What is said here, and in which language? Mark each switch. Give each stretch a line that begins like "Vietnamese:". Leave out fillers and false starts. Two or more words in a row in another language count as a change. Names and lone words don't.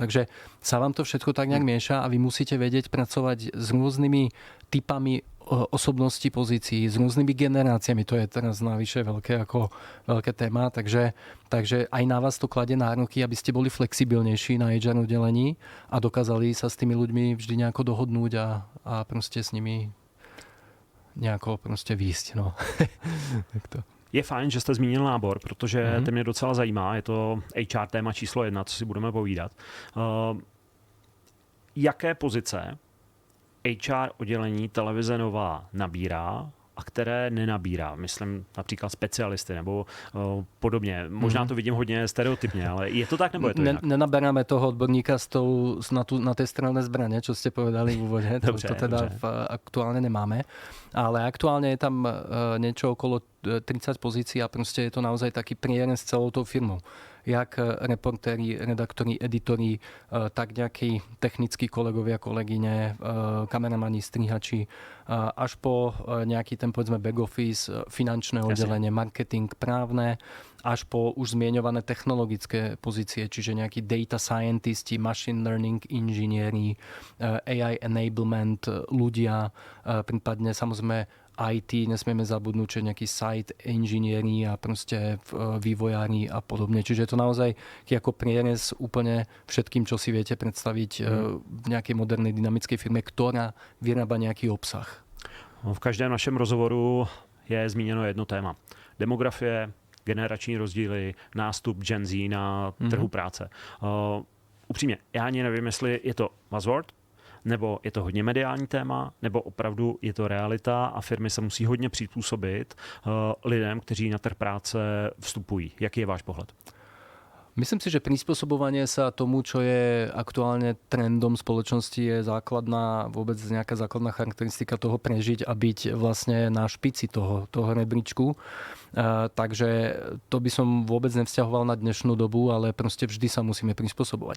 Slovak: Takže sa vám to všetko tak nejak mieša a vy musíte vedieť pracovať s rôznymi typami osobnosti pozícií, s rôznymi generáciami. To je teraz navyše veľké téma, takže aj na vás to kladie nároky, aby ste boli flexibilnejší na HR oddelení a dokázali sa s tými ľuďmi vždy nejako dohodnúť a proste s nimi nejako proste výjsť. No.
Czech: Je fajn, že jste zmínil nábor, protože to mě docela zajímá. Je to HR téma číslo 1, co si budeme povídat. Jaké pozice HR oddělení televize Nova nabírá a které nenabírá. Myslím například specialisty nebo podobně. Možná to vidím hodně stereotypně, ale je to tak, nebo je to jinak?
Slovak: Nenaberáme toho odborníka na té strelné zbraně, čo ste povedali v úvode. To teda aktuálne nemáme. Ale aktuálne je tam niečo okolo 30 pozícií a proste je to naozaj taký prierez s celou tou firmou. Jak reportéri, redaktori, editori, tak nejakí technickí kolegovia, kolegyne, kameramani, strihači, až po nejaký ten, povedzme,
English: back office,
Slovak: finančné oddelenie, marketing, právne, až po už zmieňované technologické pozície, čiže nejakí
English: data scientisti, machine learning
Slovak: inžinieri,
English: AI enablement
Slovak: ľudia, prípadne samozrejme IT, nesmieme zabudnúť, že nejaký site inžinieri a proste vývojári a podobne. Čiže je to naozaj ako prierez úplne všetkým, čo si viete predstaviť v nejakej modernej dynamickej firme, ktorá vyrába nejaký obsah.
Czech: V každém našem rozhovoru je zmíněno jedno téma. Demografie, generační rozdíly, nástup Gen Z na trhu práce. Upřímně, já ani nevím, jestli je to buzzword, nebo je to hodně mediální téma, nebo opravdu je to realita a firmy se musí hodně přizpůsobit lidem, kteří na trh práce vstupují. Jaký je váš pohled?
Slovak: Myslím si, že prispôsobovanie sa tomu, čo je aktuálne trendom spoločnosti, je vôbec nejaká základná charakteristika toho prežiť a byť vlastne na špici toho rebríčku. Takže to by som vôbec nevzťahoval na dnešnú dobu, ale proste vždy sa musíme prispôsobovať.